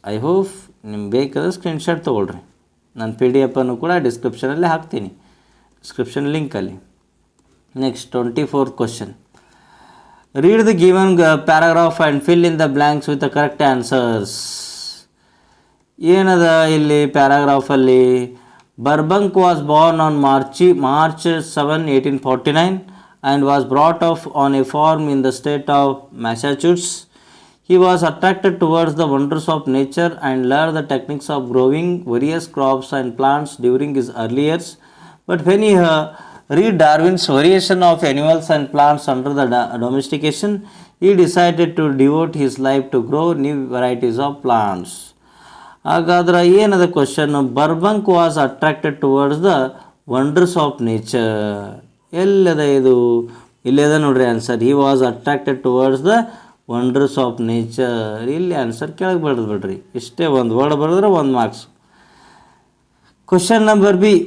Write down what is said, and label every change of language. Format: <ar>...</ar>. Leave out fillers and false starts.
<kn>I hope ನಿಮ್ಗೆ ಬೇಕಾದ್ರೆ screenshot ತೊಗೊಳ್ರಿ. ನಾನು PDF ಅನ್ನು ಕೂಡ ಡಿಸ್ಕ್ರಿಪ್ಷನಲ್ಲಿ ಹಾಕ್ತೀನಿ, description ಲಿಂಕಲ್ಲಿ.</kn> <en>Next 24th question. Read the given paragraph and fill in the blanks with the correct answers.</en> <kn>ಏನದ ಇಲ್ಲಿ ಪ್ಯಾರಾಗ್ರಾಫಲ್ಲಿ?</kn> <en>Burbank was born on March 7, 1849 and was brought up on a farm in the state of Massachusetts. He was attracted towards the wonders of nature and learned the techniques of growing various crops and plants during his early years. But when he read Darwin's variation of animals and plants under the domestication, he decided to devote his life to grow new varieties of plants.</en> <kn>ಹಾಗಾದ್ರೆ ಏನದ question?</kn> <en>Burbank was attracted towards the wonders of nature.</en> <kn>ಎಲ್ಲದ ಇದು? ಇಲ್ಲದ ನೋಡ್ರಿ</kn> <en>Answer. He was attracted towards the wonders of nature.</en> <kn>ಇಲ್ಲಿ answer ಕೆಳಗೆ ಬರೆದು ಬಿಡ್ರಿ. ಇಷ್ಟೇ ಒಂದು ವರ್ಡ್ ಬರೆದ್ರೆ 1 ಮಾರ್ಕ್ಸ್. Question number B.</kn>